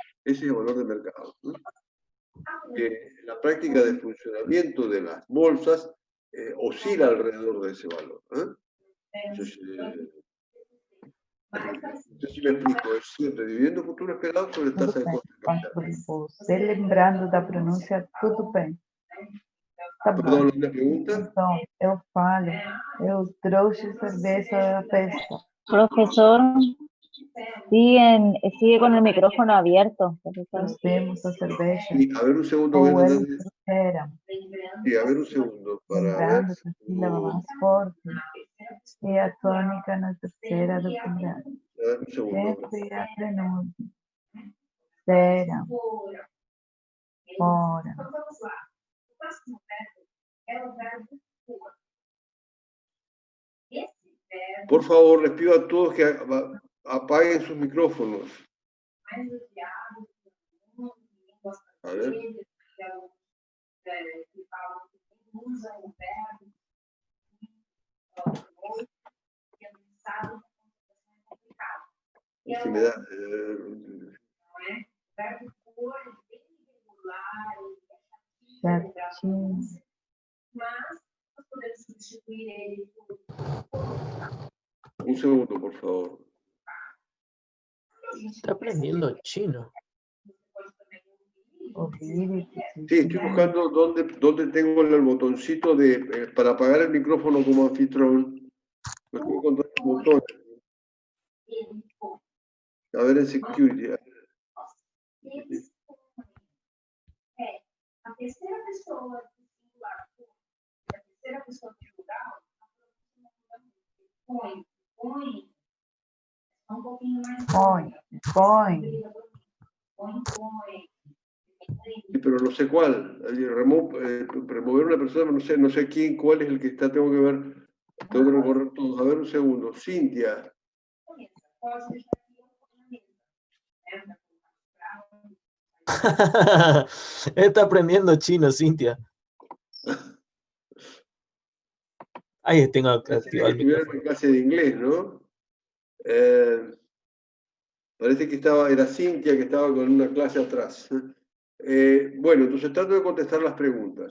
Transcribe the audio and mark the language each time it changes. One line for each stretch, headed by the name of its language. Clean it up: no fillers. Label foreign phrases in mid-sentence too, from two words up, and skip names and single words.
Spanish: Ese es el valor de mercado, ¿no? La práctica de funcionamiento de las bolsas oscila alrededor de ese valor. Entonces, no sé si me explico, es siempre dividendo futuro esperado sobre tasa de costo de capital.
Portuguese: Você lembrando da pronúncia, tudo bem. Tá bom.
Spanish: Perdón, ¿una pregunta?
Portuguese: Então, eu falo, eu trouxe cerveja da festa.
Spanish: Profesor, sigue con el micrófono abierto. Profesor.
Portuguese: Nós temos a cerveja.
Spanish: Sí, a ver un segundo. Voy a
Portuguese: Ou
Spanish: tratar
Portuguese: eles
Spanish: de...
Portuguese: trouxeram.
Spanish: Sí, a ver un segundo. Para ver.
Portuguese: Lembrando que a sílaba mais forte é a tônica na terceira do primário.
Spanish: A ver un segundo.
Portuguese: Sempre a pronúncia. Será. Fora. Então vamos lá. O próximo verbo é o verbo for. Esse verbo
Spanish: Por favor, les pido a todos que apaguen sus micrófonos.
Portuguese: mais usado em línguas
Spanish: A ver.
Portuguese: francesas, que falam que usam o verbo que é usado é complicado.
Spanish: Si me da,
Portuguese: Não é? O verbo for é bem irregular, Certinho. mas nós podemos substituir ele por
Spanish: un segundo, por favor. Está aprendiendo chino.
Portuguese: Ouvir e
Spanish: Sí, estoy buscando dónde tengo el botoncito para apagar el micrófono como anfitrión. No estoy encontrando el botón. A ver, en security.
Portuguese: eles é a terceira pessoa do singular, a terceira pessoa do plural, põe, é um pouquinho mais põe. põe.
Spanish: Sí, pero no sé cuál. Remover una persona, no sé quién, cuál es el que está, tengo que recorrer todos. A ver, un segundo. Cintia.
Portuguese: Pode deixar aqui na mesa.
Spanish: Está aprendiendo chino, Cintia. Ahí tengo activado el Estuvieron micrófono. en clase de inglés, ¿no? Parece que era Cintia que estaba con una clase atrás. Bueno, entonces trato de contestar las preguntas.